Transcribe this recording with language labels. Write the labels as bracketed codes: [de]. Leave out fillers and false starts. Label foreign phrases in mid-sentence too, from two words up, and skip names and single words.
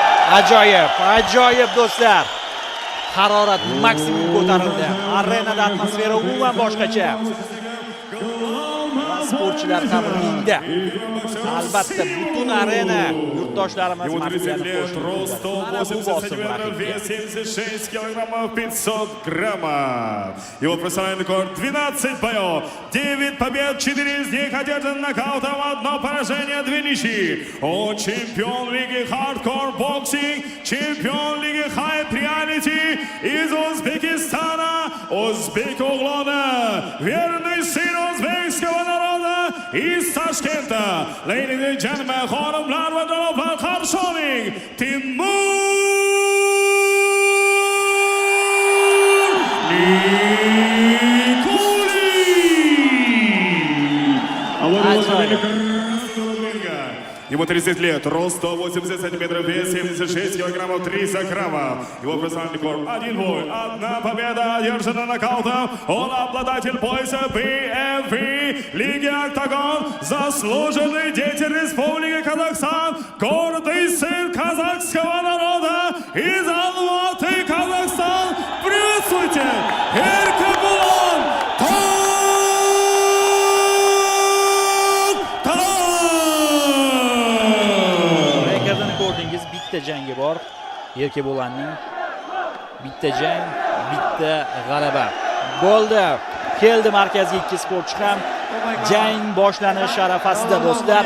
[uz] Ajoyib do'stlar. Harorat maksimum ko'tarildi. Arenada atmosfera umuman boshqacha. Sportchilar ham ringda. Albatta butun arena yurtdoshlarimiz [ru] Ростов 76 килограммов 500 граммов. Его профессиональный рекорд 12 боев, 9 побед, 4 из них одержан нокаутом, 1 поражение, 2 ничьи. Он чемпион лиги хардкор боксинг, чемпион лиги хайп реалити из Узбекистана, Узбек Углона, верный сын узбекского народа из Ташкента. [en] Ladies and gentlemen, [uz] xonimlar va janoblar, qarshi oling, Timur Nikulin. [ru] Ему 30 лет, рост 180 сантиметров, вес 76 килограммов 300 граммов. Его профессиональный рекорд 1 бой, 1 победа, одержана нокаутом. Он обладатель пояса BFB Лиги Октагон, заслуженный деятель Республики Казахстан, гордый сын казахского народа из Алматы, Казахстан. Приветствуйте, Эркебулан [uz] bitta jangi bor. Erkebo'lanning bitta jang, bitta g'alaba. Bo'ldi. Keldi markazga ikki sportchi ham. Jang boshlanish arafasida do'stlar.